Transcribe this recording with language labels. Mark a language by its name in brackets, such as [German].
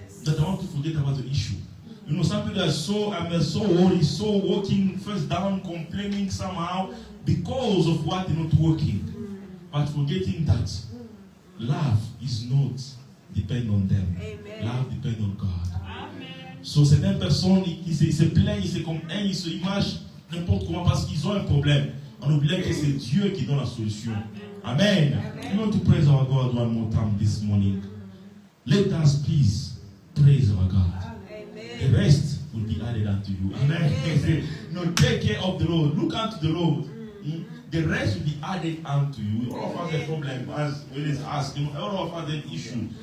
[English] That I want to forget about the issue. You know, some people are so worried, so working first down, complaining somehow because of what is not working. But forgetting that love is not depend on them. Amen. Love depend on God. Amen. [French] So certaines personnes qui se plaignent, c'est comme ils se imagent n'importe comment parce qu'ils ont un problème. On oublie que c'est Dieu qui donne la solution. [English] Amen. We want to praise our God one more time this morning. Let us please praise our God. The rest will be added unto you. Amen. No, take care of the road. Look unto the road. The rest will be added unto you. All of us have a problem as we always ask. All of us have an issue.